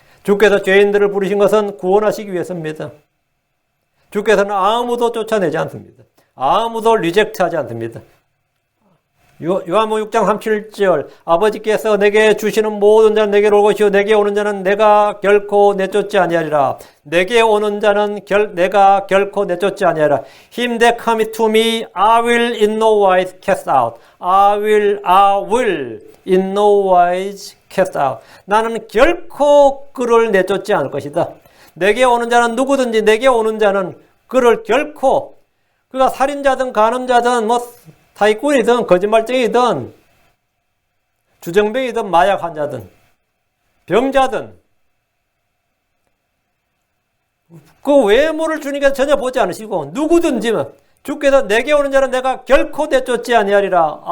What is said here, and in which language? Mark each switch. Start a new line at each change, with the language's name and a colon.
Korean: 주께서 죄인들을 부르신 것은 구원하시기 위해서입니다. 주께서는 아무도 쫓아내지 않습니다. 아무도 리젝트하지 않습니다. 요한복음 6장 37절 아버지께서 내게 주시는 모든 자는 내게로 올 것이요 내게 오는 자는 내가 결코 내쫓지 아니하리라. 내게 오는 자는 내가 결코 내쫓지 아니하리라.
English: Him that cometh to me I will in no wise cast out. I will in no wise cast out.
Korean: 나는 결코 그를 내쫓지 않을 것이다. 내게 오는 자는 누구든지 내게 오는 자는 그를 결코 그가 살인자든 간음자든 사기꾼이든 거짓말쟁이든 주정뱅이든 마약 환자든 병자든 그 외모를 주님께서 전혀 보지 않으시고 누구든지 주께서 내게 오는 자는 내가 결코 내쫓지 아니하리라.